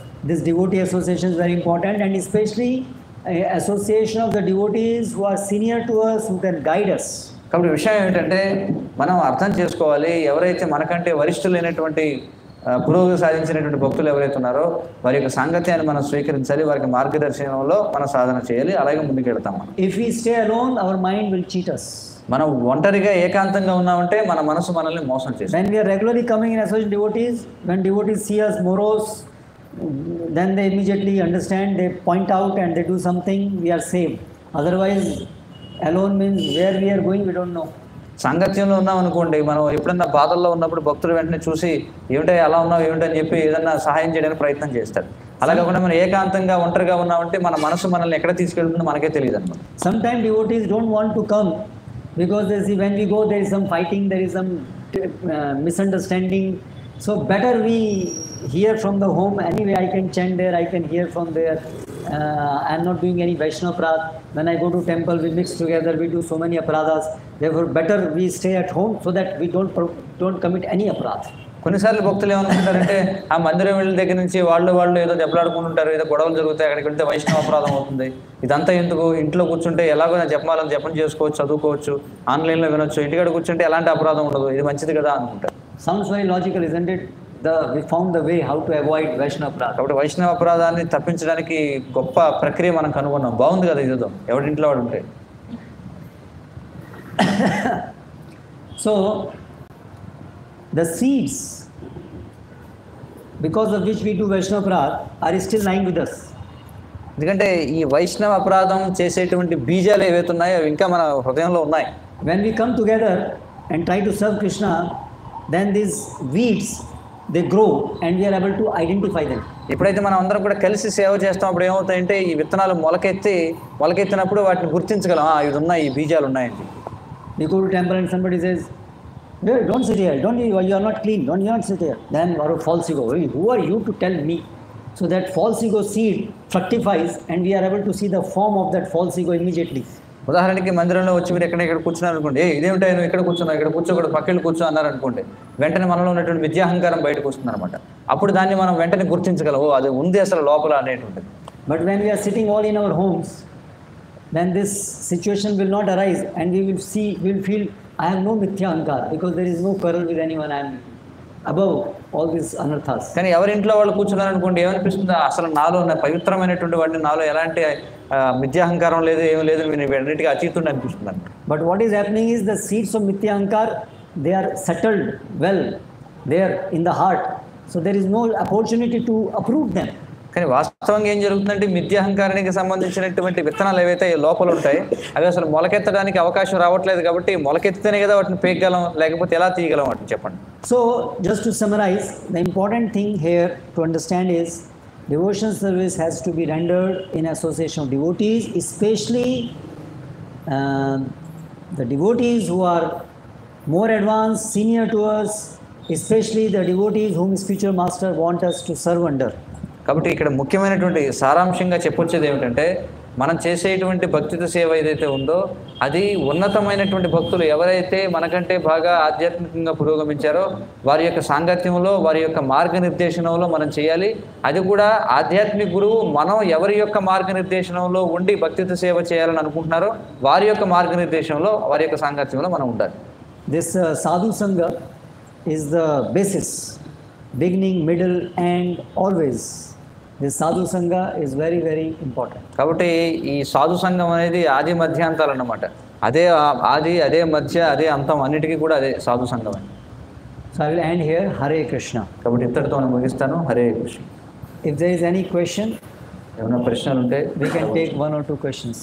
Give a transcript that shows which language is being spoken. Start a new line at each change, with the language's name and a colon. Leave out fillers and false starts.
English: This devotee association is very important, and especially association of the devotees who are senior to us, who can guide us.
Telugu: కాబట్టి విషయం ఏంటంటే, మనం అర్థం చేసుకోవాలి, ఎవరైతే మనకంటే వరిష్ఠులైనటువంటి పురోగతి సాధించినటువంటి భక్తులు ఎవరైతే ఉన్నారో వారి యొక్క సాంగత్యాన్ని మనం స్వీకరించాలి, వారికి మార్గదర్శనంలో మనం సాధన చేయాలి, అలాగే ముందుకెళ్తాం.
English: If we stay alone, our mind will cheat us.
Telugu: మనం ఒంటరిగా ఏకాంతంగా ఉన్నామంటే మన మనసు మనల్ని మోసం చేస్తుంది.
English: When we are regularly coming in association devotees, when devotees see us morose, then they immediately understand, they point out and they do something, we are saved. Otherwise, alone means where we are going, we don't know.
Telugu: సాంగత్యంలో ఉన్నాం అనుకోండి, మనం ఎప్పుడన్నా బాధల్లో ఉన్నప్పుడు భక్తులు వెంటనే చూసి ఏమిటో ఎలా ఉన్నావు ఏమిటని చెప్పి ఏదన్నా సహాయం చేయడానికి ప్రయత్నం చేస్తారు. అలా కాకుండా మనం ఏకాంతంగా ఒంటరిగా ఉన్నామంటే మన మనసు మనల్ని ఎక్కడ తీసుకెళ్తుందో మనకే తెలియదు అనమాట.
English: Sometimes devotees don't want to come because they see when we go there is some fighting, there is some misunderstanding. So better we hear from the home. Anyway, I can chant there, I can hear from there. I am not doing any Vaishnava aparadh. When I go to temple, we mix together, we do so many aparadhas. Therefore, better we stay at home so that we don't commit any aparadh.
Telugu: కొన్నిసార్లు భక్తులు ఏమనుకుంటారంటే, ఆ మందిరం వెళ్ళిన దగ్గర నుంచి వాళ్ళు ఏదో దెబ్బలాడుకుంటుంటారు, ఏదో గొడవలు జరుగుతాయి, అక్కడికి వెళ్తే వైష్ణవ అపరాధం అవుతుంది, ఇదంతా ఎందుకు, ఇంట్లో కూర్చుంటే ఎలాగో జపమాలను జపం చేసుకోవచ్చు, చదువుకోవచ్చు, ఆన్లైన్లో వినొచ్చు, ఇంటికాడ కూర్చుంటే ఎలాంటి అపరాధం ఉండదు, ఇది మంచిది కదా అనుకుంటారు.
English: Sounds very logical, isn't it? we found the way how to avoid Vaishnava Aparadha.
Telugu: కాబట్టి వైష్ణవ అపరాధాన్ని తప్పించడానికి గొప్ప ప్రక్రియ మనం కనుగొన్నాం. బాగుంది కదా ఇదేదో, ఎవరింట్లో వాడు ఉంటే.
English: So the seeds because of which we do Vaishnava Aparadha are still lying with us.
Telugu: ఎందుకంటే ఈ వైష్ణవ అపరాధం చేసేటువంటి బీజాలు ఏవైతే ఉన్నాయో అవి ఇంకా మన హృదయంలో ఉన్నాయి.
English: When we come together and try to serve Krishna, then these weeds they grow and we are able to identify them.
Telugu: ఎప్పుడైతే మనం అందరం కూడా కలిసి సేవ చేస్తాం అప్పుడు ఏమవుతాయంటే ఈ విత్తనాలు మొలకెత్తినప్పుడు వాటిని గుర్తించగలం, ఇది ఉన్నాయి, ఈ బీజాలు ఉన్నాయండి.
English: We go to temple and somebody says, hey, don't sit here, you are not clean, you not sit here. Then our false ego, who are you to tell me? So that false ego seed fructifies and we are able to see the form of that false ego immediately.
Telugu: ఉదాహరణకి మందిరంలో వచ్చి మీరు ఇక్కడ కూర్చున్నారు అనుకోండి, ఇదేమిటో నువ్వు ఇక్కడ కూర్చున్నావు, ఇక్కడ కూర్చోకూడదు, పక్కన కూర్చో అన్నారు అనుకోండి, వెంటనే మనలో ఉన్నటువంటి విద్యాహంకారం బయటకు వస్తుంది అనమాట. అప్పుడు దాన్ని మనం వెంటనే గుర్తించగలం, అది ఉంది అసలు లోపల అనేటువంటిది.
English: But when we are sitting all in our homes, then this situation will not arise and we will feel I have no mithya ahankar because there is no quarrel with anyone, I am above all these anarthas.
Telugu: కానీ ఎవరింట్లో వాళ్ళు కూర్చున్నారు అనుకోండి, ఏమనిపిస్తుంది, అసలు నాలో పవిత్రమైనటువంటి వాడిని, నాలో ఎలాంటి మిథ్యాహంకారం లేదు, ఏం లేదు, వీటన్నిటికీ అతీతుడు అనిపిస్తుంది.
English: But what is happening is the seeds of mithya ahankar, they are settled well there in the heart, so there is no opportunity to uproot them.
Telugu: కానీ వాస్తవంగా ఏం జరుగుతుందంటే మిథ్యాహంకారానికి సంబంధించినటువంటి విత్తనాలు ఏవైతే లోపల ఉంటాయి అవి అసలు మొలకెత్తడానికి అవకాశం రావట్లేదు. కాబట్టి మొలకెత్తితేనే కదా వాటిని పేయగలం, లేకపోతే ఎలా తీయగలం వాటిని చెప్పండి.
English: So just to summarize, the important thing here to understand is devotion service has to be rendered in association of devotees, especially the devotees who are more advanced, senior to us, especially the devotees whom spiritual master want us to serve under.
Telugu: కాబట్టి ఇక్కడ ముఖ్యమైనటువంటి సారాంశంగా చెప్పొచ్చేది ఏమిటంటే మనం చేసేటువంటి భక్తితో సేవ ఏదైతే ఉందో అది ఉన్నతమైనటువంటి భక్తులు ఎవరైతే మనకంటే బాగా ఆధ్యాత్మికంగా పురోగమించారో వారి యొక్క సాంగత్యంలో, వారి యొక్క మార్గనిర్దేశనంలో మనం చేయాలి. అది కూడా ఆధ్యాత్మిక గురువు మనం ఎవరి యొక్క మార్గనిర్దేశనంలో ఉండి భక్తితో సేవ చేయాలని అనుకుంటున్నారో వారి యొక్క మార్గనిర్దేశంలో, వారి యొక్క సాంగత్యంలో మనం ఉండాలి.
English: This sadhu sangha is the basis, beginning, middle and always. This sadhu sangha is very, very important.
Telugu: కాబట్టి ఈ సాధు సంఘం అనేది ఆది మధ్యాంతాలు అన్నమాట. అదే ఆది, అదే మధ్య, అదే అంతం, అన్నిటికీ కూడా అదే సాధు సంఘం అని.
English: So I will end here. Hare Krishna.
Telugu: కాబట్టి ఇంతటితో నేను ముగిస్తాను. Hare Krishna.
English: If there is any question,
Telugu: ఏమైనా ప్రశ్నలు ఉంటే
English: we can take 1 or 2 questions.